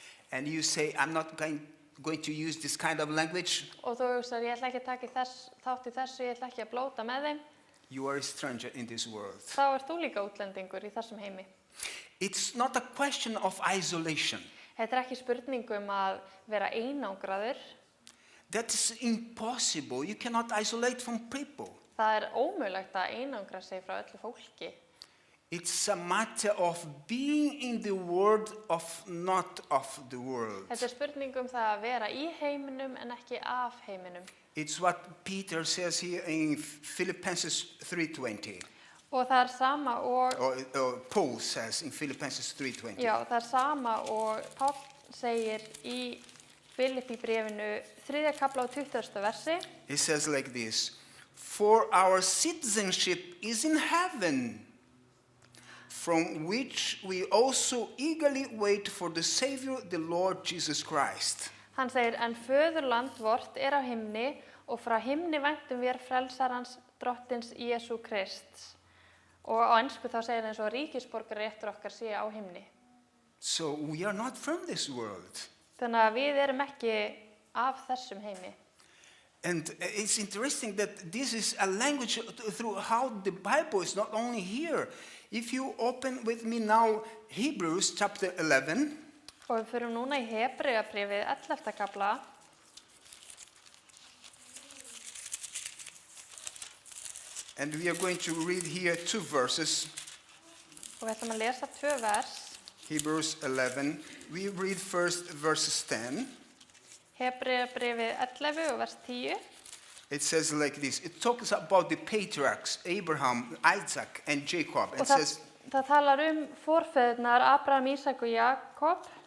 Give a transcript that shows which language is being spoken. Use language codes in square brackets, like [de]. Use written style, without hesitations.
[en] and you say, I'm not going to use this kind of language, [is] og þú hugsar, ég ætla ekki að taka þátt í þessu, ég ætla ekki að blóta með þeim, [en] you are a stranger in this world. [is] þá ert þú líka útlendingur í þessum heimi. [en] It's not a question of isolation. [is] Þetta ekki spurning að vera einangraður. [en] That is impossible. You cannot isolate from people. [is] Það ómögulegt að einangra sig frá öllu fólki. [en] It's a matter of being in the world, of not of the world. [is] Þetta spurning það að vera í heiminum en ekki af heiminum. [en] It's what Peter says here in Philippians 3:20. [is] Og það sama og [en] Or Paul says in Philippians 3:20. [is] Já, það sama og Páll segir í Filippíbréfinu 3. kafla og 20. versi. [en] He says like this, for our citizenship is in heaven, from which we also eagerly wait for the Savior, the Lord Jesus Christ. [is] Hann segir, en föðurland vort á himni og frá himni væntum við frelsarans drottins Jesú Krists. Og á ensku þá segir eins og ríkisborgararéttur okkar sé á himni. [en] So we are not from this world. [is] Þannig að við erum ekki af þessum heimi. [en] And it's interesting that this is a language through how the Bible is not only here. If you open with me now Hebrews chapter 11. [is] Og við förum núna í Hebreabréfið 11. kafla. [en] And we are going to read here 2 verses. [is] Og við ætlum að lesa 2 vers. [en] Hebrews 11. We read first verses 10. [is] Hebreabréfið 11 og vers 10. [en] It says like this. It talks about the patriarchs, Abraham, Isaac, and Jacob. [is] Og það talar forfeðurnar Abraham, Ísak og Jakob.